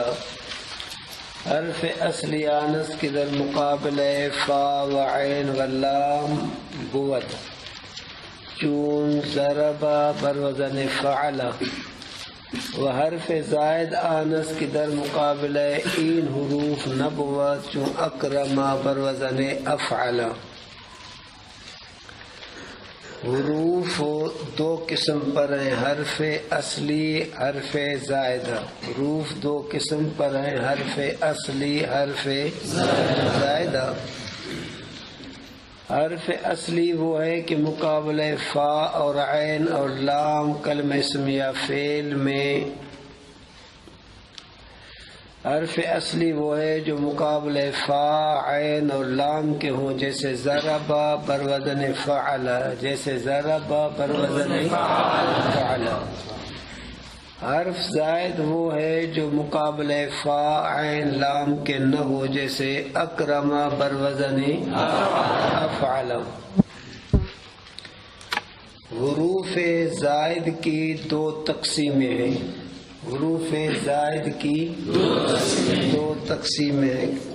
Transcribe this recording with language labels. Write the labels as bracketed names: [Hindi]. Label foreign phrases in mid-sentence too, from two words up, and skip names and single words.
[Persian] حرف اصلی آنس کی در مقابل فا و عین و لام بود، چون ضرب بر وزن فعل. و حرف زائد آنس کی در مقابل این حروف نبود، چون اکرم بر وزن افعل. [Urdu] حروف دو قسم پر ہیں، حرف اصلی، حرف زائدہ. حروف دو قسم پر ہیں، حرف اصلی، حرف زائدہ. حرف اصلی وہ ہے کہ مقابلہ فا اور عین اور لام کلمہ اسم یا فعل میں. حرف اصلی وہ ہے جو مقابلہ فا، عین اور لام کے ہوں، جیسے [Persian] ضرب بر وزن فعل، [Urdu] جیسے [Persian] ضرب بر وزن فعل. [Urdu] حرف زائد وہ ہے جو مقابلہ فا، عین، لام کے نہ ہو، جیسے [Persian] اکرم بر وزن افعل. [Urdu] حروف زائد کی دو تقسیمیں ہیں. حروف زائد کی دو تقسیمیں ہیں.